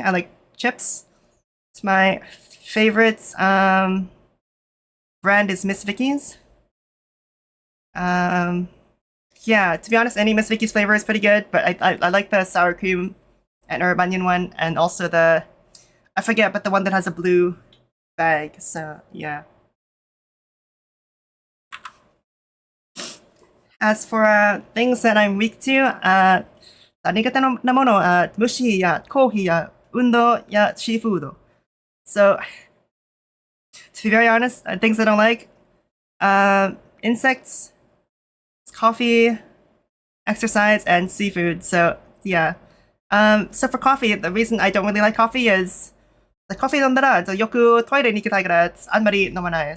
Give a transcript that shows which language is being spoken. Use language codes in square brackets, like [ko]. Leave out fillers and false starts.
[en] I like chips. It's my favorite brand is Miss Vicky's. Yeah, to be honest, any Miss Vicky's flavor is pretty good, but I like the sour cream and herb onion one, and also the I forget, but the one that has a blue bag. So yeah. As for things that I'm weak to, [ja] 苦手なものは虫やコーヒーや運動やシーフード. [en] So, to be very honest, things I don't like, insects, coffee, exercise, and seafood. So yeah. So for coffee, the reason I don't really like coffee is the coffee [ja] 飲んだらよくトイレに行きたいからあんまり飲まない。